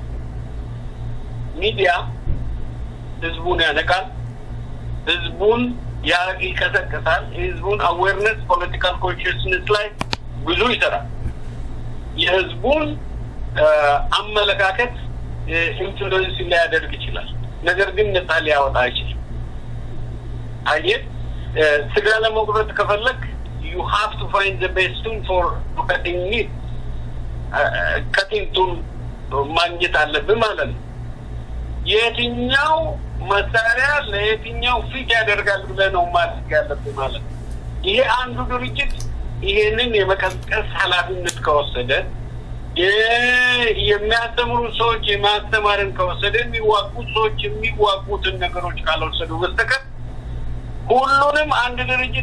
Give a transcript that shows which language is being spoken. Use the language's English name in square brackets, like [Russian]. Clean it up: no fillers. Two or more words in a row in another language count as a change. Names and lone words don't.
[Amharic] ሚዲያ ህዝቡን ያነቃል ህዝቡን ይቀሰቅሳል ህዝቡን [English] awareness political consciousness [Amharic] ላይ ብዙ ይሰራል የህዝቡን አመለካከት ኢንፍሉዌንስ ሊያደርግ ይችላል ነገር ግን ነፃ ሊያወጣ አይችልም አየህ ስጋ ለመቁረጥ ከፈለክ [English] you have to find the best tool for cutting meat cutting tool [Amharic] ማግኘት አለብህ ማለት ነው የትኛው መሳሪያ ለየትኛው ፊት ያደርጋል ብለህ ነው ማለት ያለብህ ማለት ይሄ አንዱ ድርጅት ይሄንን የመቀስቀስ ኃላፊነት ከወሰደ የሚያስተምሩ ሰዎች የማስተማርን ከወሰደ የሚዋጉት ሰዎች የሚዋጉትን ነገሮች ካልወሰዱ በስተቀር ሁሉንም አንድ ድርጅት